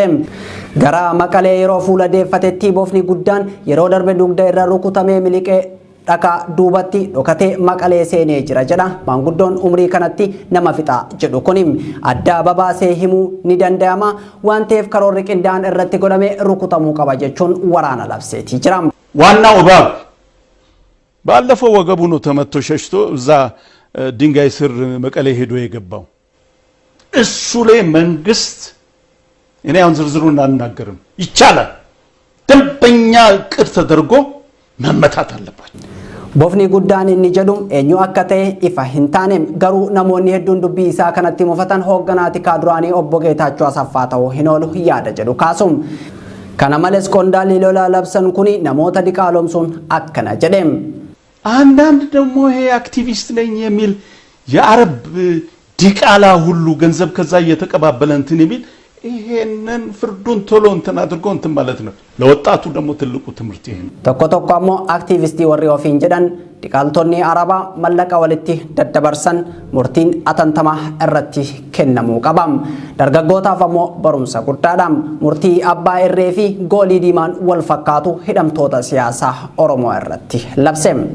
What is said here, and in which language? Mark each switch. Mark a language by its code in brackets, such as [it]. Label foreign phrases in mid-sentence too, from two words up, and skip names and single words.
[om] Gara Maqalee yeroo fuula deeffatetti boofni guddaan yeroo darbe dugda irra rukutamee miliqee dhaka duubatti dhokatee Maqalee seenee jira jedha maanguddoon umrii kanatti nama fixaa jedhu kuni. Adda babaasee himuu ni danda'ama waan ta'eef karoorri qindaa'aan irratti godhamee rukutamuu qaba jechuun waraana labseetii jira. [am] ዋናው እባብ ባለፈው ወገቡ ነው ተመቶ ሸሽቶ እዛ ድንጋይ ስር መቀሌ ሄዶ የገባው እሱ ላይ መንግስት እኔ አሁን ዝርዝሩን አልናገርም ይቻላል ደንበኛ ቅር ተደርጎ መመታት አለባቸው። [om] Boofni guddaan inni jedhu eenyu akka ta'e ifa hin taane garuu namoonni hedduun dubbii isaa kanatti mufatan hoogganaati kaaduraanii obbo Geetaachoo Asaffaa ta'uu hin oolu yaada jedhu kaasuun. Kana malees qondaalli lola labsan kuni namoota diqaalomsuun akkana jedhe. [am] አንዳንድ ደግሞ ይሄ አክቲቪስት ነኝ የሚል የአረብ ዲቃላ ሁሉ ገንዘብ ከዛ እየተቀባበለ እንትን የሚል ይሄንን ፍርዱን ቶሎ እንትን አድርጎ እንትን ማለት ነው። ለወጣቱ ደግሞ ትልቁ ትምህርት ይሄ ነው። [om] tokko aktivisti warri ofiin jedhan dhiqaaltonni arabaa mallaqa walitti daddabarsan murtiin atattamaa irratti kennamuu qaba. Dargaggootaaf ammoo barumsa guddaadha. Murtii abbaa irree fi goolii diimaan wal fakkaatu hidhamtoota siyaasaa Oromoo irratti labse.